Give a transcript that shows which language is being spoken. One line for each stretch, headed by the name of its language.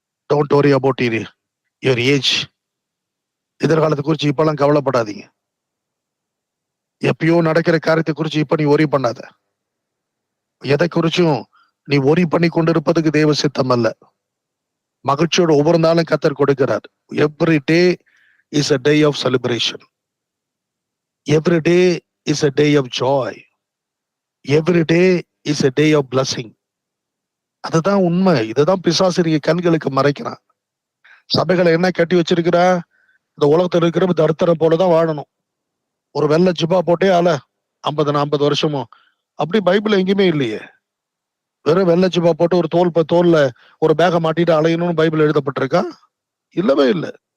English: Don't worry about your age.
Tamil: எதிர்காலத்தை குறிச்சு இப்பெல்லாம் கவலைப்படாதீங்க. எப்பயோ நடக்கிற காரியத்தை குறிச்சு இப்ப நீ ஒரி பண்ணாத. எதை குறிச்சும் நீ ஒரி பண்ணி கொண்டிருப்பதுக்கு தேவ சித்தம் அல்ல. மகிழ்ச்சியோட ஒவ்வொரு நாளும் கர்த்தர் கொடுக்கிறார்.
English: Every day is a day of celebration. Every day is a day of joy. Every day is a day of blessing.
Tamil: அதுதான் உண்மை. இதுதான் பிசாசிரிய கண்களுக்கு மறைக்கிறான். சபைகளை என்ன கட்டி வச்சிருக்கிறா? இந்த உலகத்துல இருக்கிற தரித்திரம் போலதான் வாழணும். ஒரு வெள்ளை ஜிப்பா போட்டே 50 வருஷமும். அப்படி பைபிள் எங்கேயுமே இல்லையே. வெறும் வெள்ளை ஜிப்பா போட்டு ஒரு தோல்ல ஒரு பேக மாட்டிட்டு அலையணும்னு பைபிள் எழுதப்பட்டிருக்கா? இல்லவே இல்லை.